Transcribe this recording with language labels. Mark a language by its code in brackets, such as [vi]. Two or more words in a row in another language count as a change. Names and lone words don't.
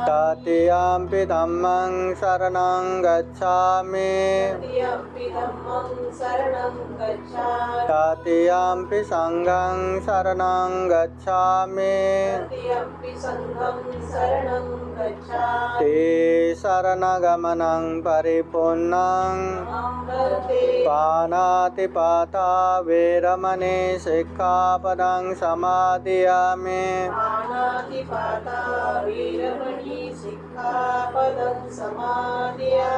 [pi] तृतीयम्पि धम्मं शरणं गच्छामि तृतीयम्पि धम्मं शरणं गच्छामि तृतीयम्पि संघं शरणं गच्छामि तृतीयम्पि संघं शरणं गच्छामि ते शरणगमनं परिपूर्णं मां वन्दे पाणातिपाता वेरमणि सिक्खापदं समादयामि पाणातिपाता वीरमणि सिक्खापदं समादयामि